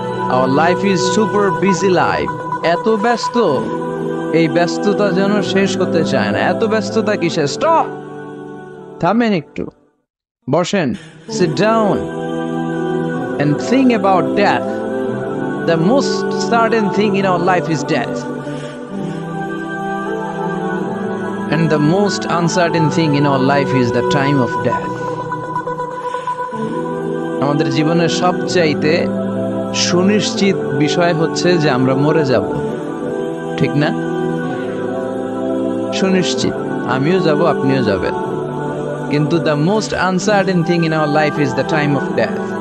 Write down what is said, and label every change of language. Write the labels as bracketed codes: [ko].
[en] Our life is super busy life. [bn] এত ব্যস্ত, এই ব্যস্ততা যেন শেষ হতে চায় না। এত ব্যস্ততা কিসে? স্টপ, থামেন একটু, বসেন, [en] Sit down and think about death. The most certain thing in our life is death. And the most uncertain thing in our life is the time of death. [bn] আমাদের জীবনের সবচাইতে সুনিশ্চিত বিষয় হচ্ছে যে আমরা মরে যাব, ঠিক না? সুনিশ্চিত, আমিও যাব, আপনিও যাবেন। কিন্তু [en] The most uncertain thing in our life is the time of death.